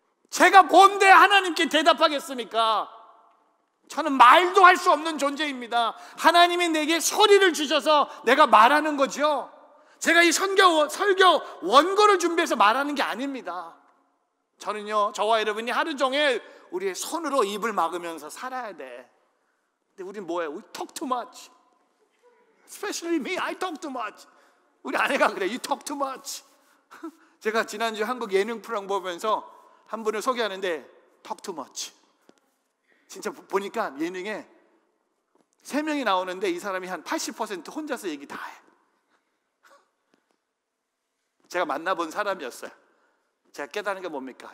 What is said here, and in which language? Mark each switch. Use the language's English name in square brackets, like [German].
[Korean] 제가 뭔데 하나님께 대답하겠습니까? 저는 말도 할 수 없는 존재입니다. 하나님이 내게 소리를 주셔서 내가 말하는 거죠. 제가 이 설교 원고를 준비해서 말하는 게 아닙니다. 저는요, 저와 여러분이 하루 종일 우리의 손으로 입을 막으면서 살아야 돼. 근데 우린 뭐예요? [English] We talk too much. Especially me, I talk too much. [Korean] 우리 아내가 그래, [English] you talk too much. [Korean] 제가 지난주 한국 예능 프로그램 보면서 한 분을 소개하는데 [English] talk too much. [Korean] 진짜 보니까 예능에 3명이 나오는데 이 사람이 한 80% 혼자서 얘기 다 해. 제가 만나본 사람이었어요. 제가 깨달은 게 뭡니까?